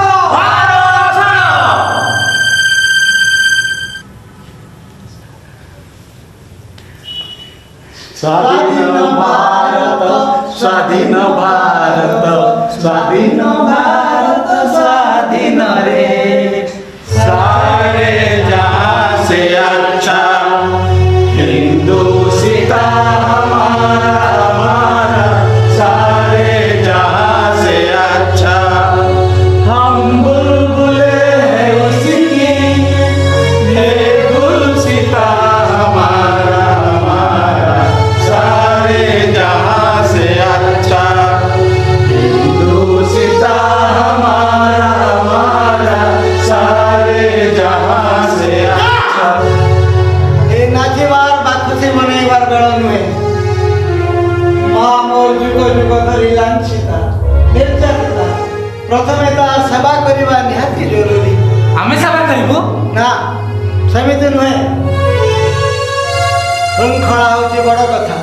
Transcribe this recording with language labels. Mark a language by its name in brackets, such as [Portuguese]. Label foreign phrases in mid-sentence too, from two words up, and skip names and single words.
[Odia] ଭାରତ ଛାଡ଼। ସ୍ୱାଧୀନ ଭାରତ, ସ୍ୱାଧୀନ ଭାରତ, ସ୍ୱାଧୀନ ଭାରତ, ସ୍ୱାଧୀନ ରେ [Hindi] सारे जहां से अच्छा हिंदू सीता हमारा हमारा, सारे जहां से अच्छा हम बुलबुले हैं उसकी, ये गुलसिता हमारा हमारा, सारे जहां से अच्छा हिंदू सीता हमारा हमारा, सारे जहां से अच्छा। [Odia] ଏ ନାଚିବାର ବା ଖୁସି ମନେଇବାର ବେଳ ନୁହେଁ। ମା ମୋର ଯୁଗ ଯୁଗ ଧରି ଲାଞ୍ଛିତା, ନିର୍ଯାତିତା, ପ୍ରଥମେ ତା ସେବା କରିବା ନିହାତି ଜରୁରୀ। ଆମେ ସେବା କରିବୁ। ନା, ସେମିତି ନୁହେଁ। ଶୃଙ୍ଖଳା ହେଉଛି ବଡ଼ କଥା।